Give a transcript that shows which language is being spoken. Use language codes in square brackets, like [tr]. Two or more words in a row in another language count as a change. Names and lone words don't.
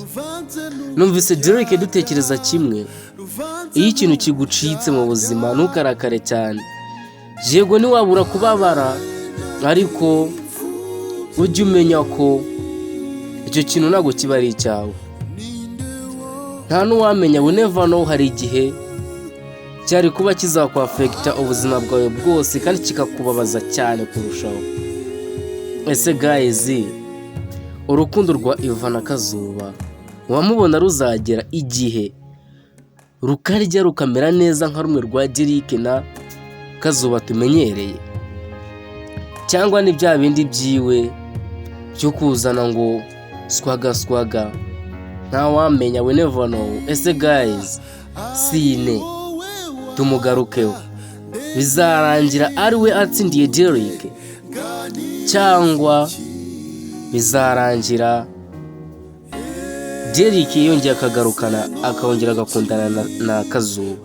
[rw] Numvise Derek dutekereza kimwe. Iyo ikintu kigucitse mu buzima ntukarakare cyane, yego ntiwabura kubabara, ariko ujye umenya ko icyo kintu ntabwo kiba ari icyawe. Nta n'uwamenya, [en] we never know, [rw] hari igihe cyari kuba kizakwafekita ubuzima bwawe bwose kandi kikakubabaza cyane kurushaho. Ese guys, urukundo rwa Iva na Kazuba wamubona ruzagera igihe rukarya rukamera neza nka rumwe rwa Derek na Kazuba tumenyereye, cyangwa ni bya bindi byiwe byo kuzana ngo swaga? Nta wamenya, [en] we never know. [rw] Ese guys, sine tumugarukeho, bizarangira ari we atsindiye Derek, cyangwa bizarangira Derek yongeye akagarukana akongera agakundana na Kazuba?